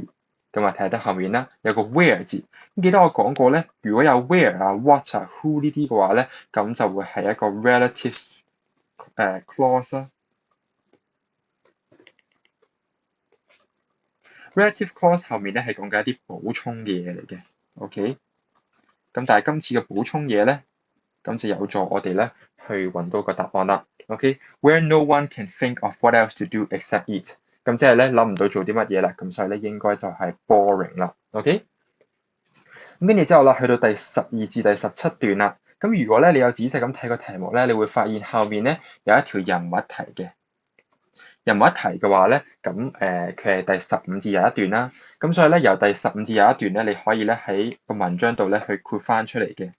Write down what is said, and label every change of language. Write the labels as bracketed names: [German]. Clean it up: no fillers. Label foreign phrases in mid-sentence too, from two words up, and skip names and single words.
[Cantonese] 咁啊睇得後面啦，有個 where 字。咁記得我講過咧，如果有 where 啊、what 啊、who 呢啲嘅話咧，咁就會係一個 [English] relative clause [Cantonese] 啦。 [English] Relative clause [Cantonese] 後面咧係講緊一啲補充嘅嘢嚟嘅，OK。咁但係今次嘅補充嘢咧，咁就有助我哋咧去揾到個答案啦 ，OK。 [English] Where no one can think of what else to do except eat， [Cantonese] 咁即係咧諗唔到做啲乜嘢啦，咁所以咧應該就係 boring 啦，OK。咁跟住之後啦，去到第12至第17段啦，咁如果咧你有仔細咁睇個題目咧，你會發現後面咧有一條人物題嘅。人物題嘅話咧，咁佢係第15至21段啦，咁所以咧由第15至21段咧，你可以咧喺個文章度咧去括翻出嚟嘅。